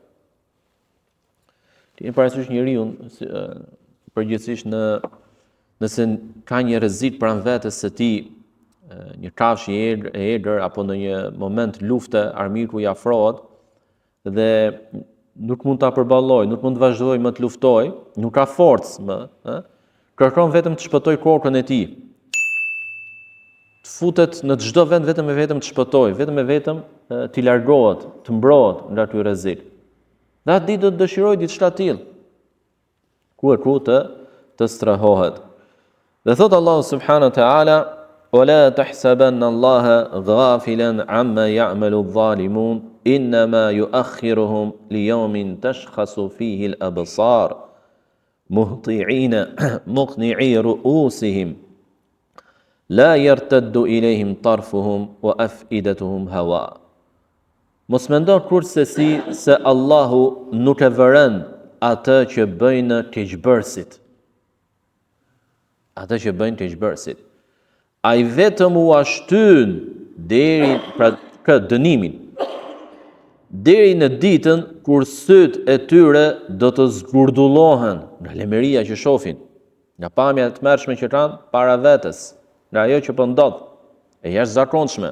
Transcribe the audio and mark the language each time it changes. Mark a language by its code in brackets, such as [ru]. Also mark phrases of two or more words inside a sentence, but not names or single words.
[sq] Ti e parasysh njeriu përgjithsisht nëse ka një rrezik pranë vetes së tij, një kafshë e egër apo në një moment lufte armiku i afrohet dhe nuk mund ta përballojë, nuk mund të vazhdojë më të luftojë, nuk ka forcë më, kërkon vetëm të shpëtoj kokën e tij. Të futet në çdo vend vetëm të shpëtojë, vetëm t'i largohet, të mbrohet nga ky rrezik. Dhe atë ditë do të dëshiroj diçka të tillë. Ku të strehohet. Dhe thot [ar] الله سبحانه وتعالى: ولا تحسبن الله غافلا عما يعمل الظالمون إنما يؤخرهم ليوم تشخص فيه الأبصار مهطعين مقنعي رؤوسهم لا يرتد إليهم طرفهم وأفئدتهم هواء. [sq] Mos mendo kurse se Allahu nuk e vëren atë që bëjnë keqbërësit. Atë që bëjnë keqbërësit. Ai vetëm u ashtyn deri pra dënimin, deri në ditën kur syt e tyre do të zgurdullohen nga lemeria që shohin, nga pamja e tmerrshme që kanë para vetes, nga ajo që po ndodh, e jashtëzakonshme.